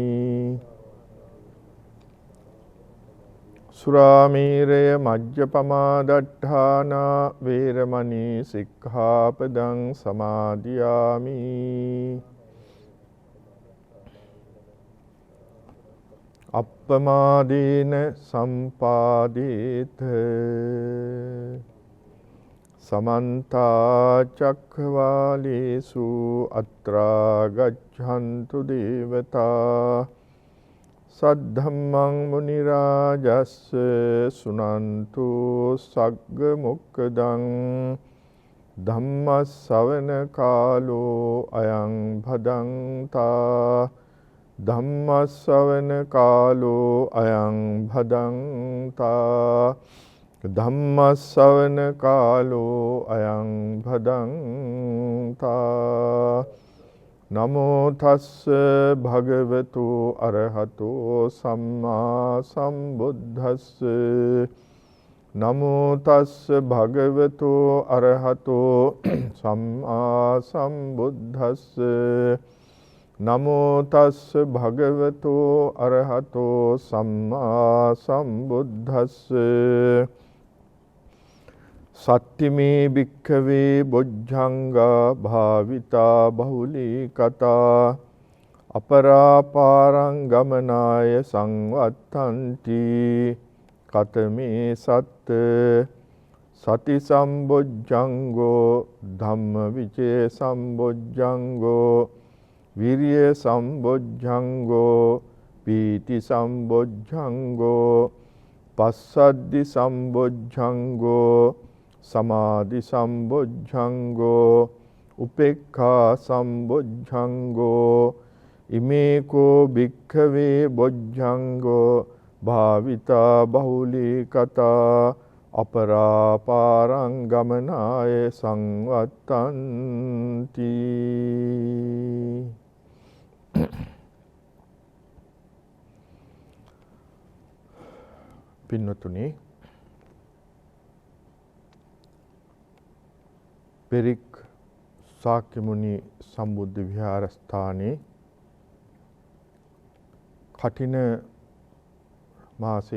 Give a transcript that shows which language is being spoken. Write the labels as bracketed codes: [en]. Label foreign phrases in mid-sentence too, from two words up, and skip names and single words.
[pi] සුරාමේරය මජ්ජපමා දට්ඨානා වේරමණී සික්ඛාපදං සමාදියාමි අප්පමාදීන සම්පාදේත සමන්තා චක්ඛවාලේසු අත්‍රා ගච්ඡන්තු දේවතා සද්ධම්මං මුනි රාජස්ස සුනන්තු සග්ග මොක්ඛදං ධම්ම ශ්‍රවණ කාලෝ අයං භදංතා ධම්ම ශ්‍රවණ කාලෝ අයං භදංතා ධම්ම ශ්‍රවණ කාලෝ අයං භදංතා නමෝ තස්ස භගවතු අරහතෝ සම්මා සම්බුද්දස්ස නමෝ තස්ස භගවතු අරහතෝ සම්මා සම්බුද්දස්ස නමෝ තස්ස භගවතු අරහතෝ සම්මා සම්බුද්දස්ස සත්තිමේ භික්ඛවේ බොජ්ජංගා භාවිතා බහුලී කතා අපරාපාරං ගමනාය සංවත්තන්ති කතමේ සත්ත සති සම්බොජ්ජංගෝ ධම්ම විචේ සම්බොජ්ජංගෝ විරිය සම්බොජ්ජංගෝ පීති සම්බොජ්ජංගෝ පස්සද්ධි සම්බොජ්ජංගෝ සමාධි සම්බොජ්ජංගෝ උපේක්ඛා සම්බොජ්ජංගෝ ඉමේකෝ භික්ඛවේ බොජ්ජංගෝ භාවිතා බහුලී කතා අපරාපාරං ගමනාය සංවත්තන්ති [si] පින්වතුනි පෙරික් ශාක්‍ය මුනි සම්බුද්ධ විහාරස්ථානයේ කටින මාසෙ